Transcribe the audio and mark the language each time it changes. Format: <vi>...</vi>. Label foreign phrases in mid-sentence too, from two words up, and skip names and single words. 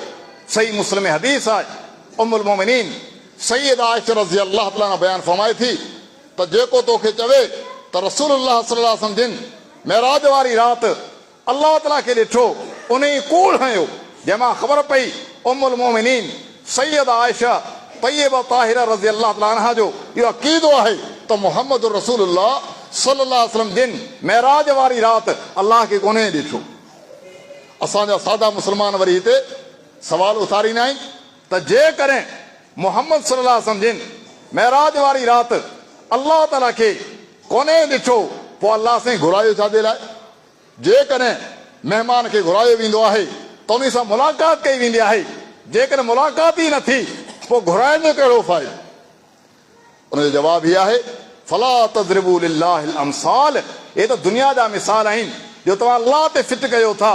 <sd>सही मुस्लिम में हदीस आहे, उम्मुल मोमिनीन सैयदा आयशा</sd> <ar>رضي الله تعالى</ar> <sd>बयान फरमाए थी त जेको तोखे चवे त रसूलुल्लाह</sd> <ar>صلى الله عليه وسلم</ar> <sd>जिन मेराज वारी राति अल्लाह ताला खे ॾिठो, उन ई कूड़ हयो जंहिंमां ख़बर पई उम्मुल मोमिनीन सैयदा आयशा तय्यबा ताहिरा</sd> <ar>رضي الله تعالى عنها</ar> <sd>जो इहो अक़ीदो आहे त मुहम्मद रसूलुल्लाह</sd> <ar>صلى الله عليه وسلم</ar> <sd>जिन मेराज वारी राति अल्लाह खे कोन्हे ॾिठो। असांजा सादा मुस्लमान वरी हिते सवाल उथारींदा आहिनि त जेकॾहिं मुहम्मद</sd> <ar>صلى الله عليه وسلم</ar> <sd>जिन मेराज वारी राति अल्लाह ताला खे कोन्हे ॾिठो, पोइ अल्लाह साईं घुरायो छाजे लाइ? जेकॾहिं महिमान खे घुरायो वेंदो आहे त उन सां मुलाक़ात कई वेंदी आहे, जेकॾहिं मुलाक़ात ई न थी पोइ घुराइण जो कहिड़ो फ़ाइदो? उनजो जवाबु हीअ आहे</sd> <ar>فلا تضربوا لله الأمثال,</ar> <sd>हे त दुनिया जा मिसाल आहिनि जो तव्हां अल्लाह ते फिट कयो था।</sd>